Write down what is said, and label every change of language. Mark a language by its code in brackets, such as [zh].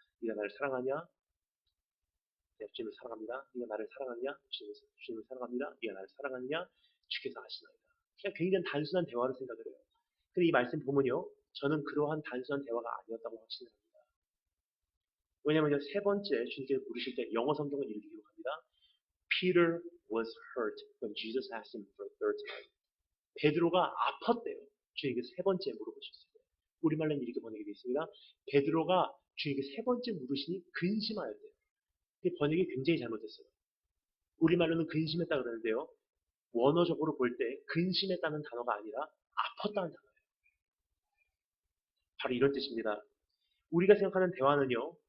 [ko] 네가 나를 사랑하냐? 네, 주님을 사랑합니다. 네가 나를 사랑하냐? 주님을 사랑합니다. 네가 나를 사랑하느냐? 주께서 아시나이다. 그냥 굉장히 단순한 대화를 생각을 해요. 근데 이 말씀 보면요. 저는 그러한 단순한 대화가 아니었다고 확신을 합니다. 왜냐하면 3번째 주님께서 물으실 때 영어 성경은 이렇게 기록합니다. [en] Peter was hurt when Jesus asked him for a third time. [ko] 베드로가 아팠대요. 주님께서 3번째 물어보셨어요. 우리말로는 이렇게 번역이 되어 있습니다. 베드로가 주님께 3번째 물으시니 근심하였대요. 근데 번역이 굉장히 잘못됐어요. 우리말로는 근심했다 그러는데요. 원어적으로 볼 때 근심했다는 단어가 아니라 아팠다는 단어예요. 바로 이런 뜻입니다. 우리가 생각하는 대화는요.